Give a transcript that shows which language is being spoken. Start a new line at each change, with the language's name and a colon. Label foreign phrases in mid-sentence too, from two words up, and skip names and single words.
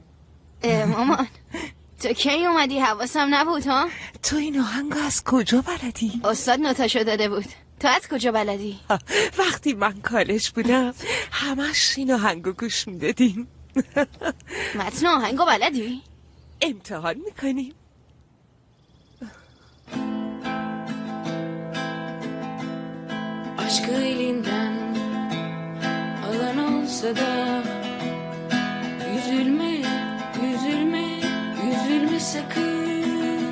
Persian: مامان تو کی اومدی؟ حواسم نبود ها. تو این آهنگ از کجا بلدی؟ استاد نوتاشو داده بود. تو از کجا بلدی؟ وقتی من کالج بودم همش این آهنگو گوش میدادیم. متن آهنگو بلدی؟ امتحان میکنیم.
Turkish: Aşkı elinden alan olsa da üzülme, üzülme, üzülme sakın.